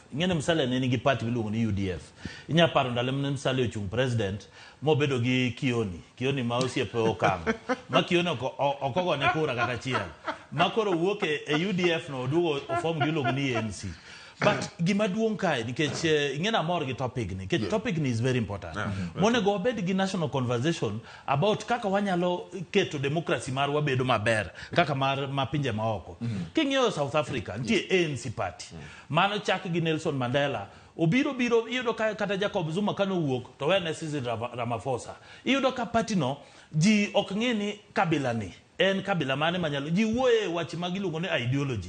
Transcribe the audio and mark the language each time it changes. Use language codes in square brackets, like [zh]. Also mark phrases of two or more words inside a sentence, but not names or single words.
[luo] Ing'eyo ni Musalia ne nigi party miluongo ni UDF. Inya paro ndalo mane Musalia ochung president mobedo gi Kioni ma osiepe okang'. Ma Kioni ok ogone kura kata achiel. Ma koro wuok e UDF no oduogo ofom giluongo ni ANC. But gima duong' kae nikech ing'ena mor gi topic ni nikech topic ni [en] is very important. [luo] Monego wabed gi [en] national conversation about [luo] kaka wanyalo keto democracy marwa bedo maber kaka ma pinje maoko. King'iyo South Africa nitie ANC party. Mano chak gi Nelson Mandela. Obiro iyudo kata Jacob Zuma kano wuok to wene Cyril Ramaphosa. Iyudo ka party no ji ok ng'e ni kabila ni en kabila mane manyalo ji wuoye wach magiluongo ni ideology.